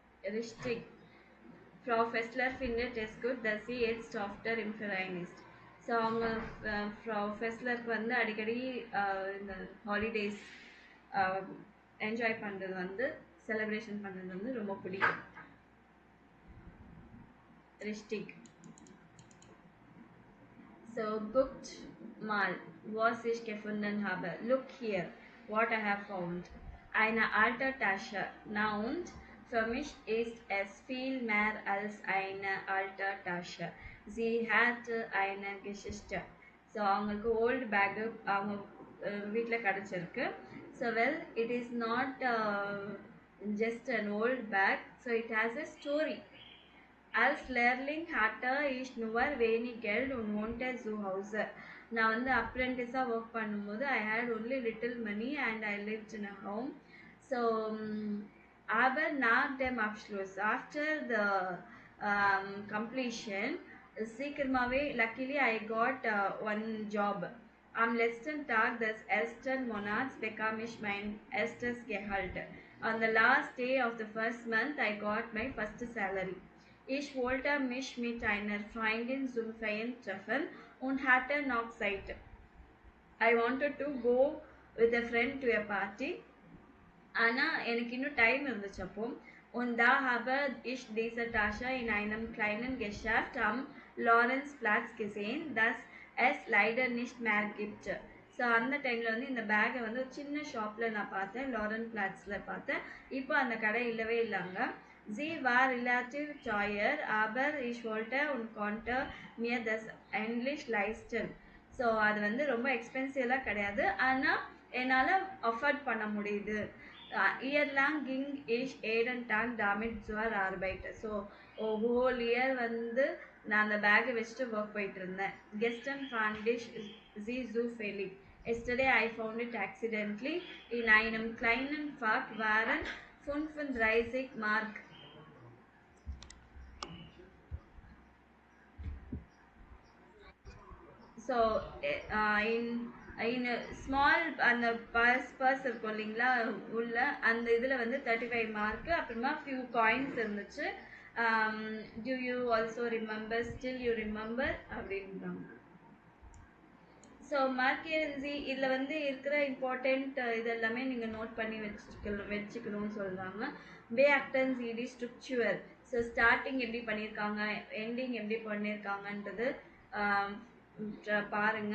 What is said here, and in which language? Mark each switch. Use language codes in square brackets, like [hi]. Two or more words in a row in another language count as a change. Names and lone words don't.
[de] Richtig. Frau Fessler findet es gut, dass sie jetzt after im Verein ist. [ta] ஸோ அவங்க ஃப்ரா ஃபெஸ்லருக்கு வந்து அடிக்கடி இந்த [en] holidays enjoy [ta] பண்ணுறது வந்து செலிப்ரேஷன் பண்ணுறது வந்து ரொம்ப பிடிக்கும். [de] ரிஷ்டிக். So guckt mal, was ich gefunden habe. [en] Look here, what I have found. [de] Eine alte Tasche. Na und? Für mich ist es viel mehr als eine alte Tasche. Sie hat eine Geschichte. [ta] So அவங்களுக்கு [en] old bag [ta] அவங்க வீட்டில் கிடச்சிருக்கு. [en] So well, it is not just an old bag. So it has a story. [de] Als Lehrling hatte ich nur wenig Geld und wohnte zu Hause. [ta] நான் வந்து அப்ரெண்டிஸாக ஒர்க் பண்ணும்போது [en] I had only little money and I lived in a home. [de] So aber nach dem Abschluss, [en] after the completion, சீக்கிரமாகவே luckily I got one job. [de] Am letzten Tag des ersten Monats bekam ich mein erstes Gehalt. [en] On the last day of the first month, I got my first salary. [de] Ich wollte mich mit einer Freundin zum Feiern treffen und hatte noch Zeit. [en] I wanted to go with a friend to a party. [ta] ஆனால் எனக்கு இன்னும் டைம் இருந்துச்சு அப்போ. [de] Und da habe ich diese Tasche in einem kleinen Geschäft am Lorenzplatz gesehen, das es leider nicht mehr gibt. [ta] ஸோ அந்த டைமில் வந்து இந்த பேக்கை வந்து ஒரு சின்ன ஷாப்பில் நான் பார்த்தேன், லாரன் பிளாட்ஸில் பார்த்தேன். இப்போ அந்த கடை இல்லவே இல்லைங்க. [de] Sie war relativ teuer, aber ich wollte und konnte mir das endlich leisten. [ta] ஸோ அது வந்து ரொம்ப எக்ஸ்பென்சிவ்லாம் கிடையாது, ஆனால் என்னால் அஃபோர்ட் பண்ண முடியுது. [de] Year-lang ging ich jeden Tag damit zur Arbeit. [ta] ஸோ [en] whole year [ta] வந்து நான் அந்த பேக்கை வச்சுட்டு ஒர்க் போயிட்டு இருந்தேன். [de] Gestern fand ich sie zufällig. [en] Yesterday I found it accidentally. [de] In einem kleinen Fach waren 35 Mark. [ta] ஸோ [en] in small [ta] அந்த பர்ஸ் இருக்கும் இல்லைங்களா, உள்ள அந்த இதில் வந்து 35 மார்க்கு, அப்புறமா [en] few coins [ta] இருந்துச்சு. [en] Do you also remember, still you remember அப்படின்றாங்க. [ta] ஸோ மார்க்கென்சி இதில் வந்து இருக்கிற இம்பார்ட்டண்ட் இதெல்லாமே நீங்கள் நோட் பண்ணி வச்சுக்கணும்னு சொல்கிறாங்க. பே ஆக்டன்ஸ் இடி ஸ்ட்ரக்சுவர். ஸோ ஸ்டார்டிங் எப்படி பண்ணியிருக்காங்க, எண்டிங் எப்படி பண்ணியிருக்காங்கன்றது பாருங்க.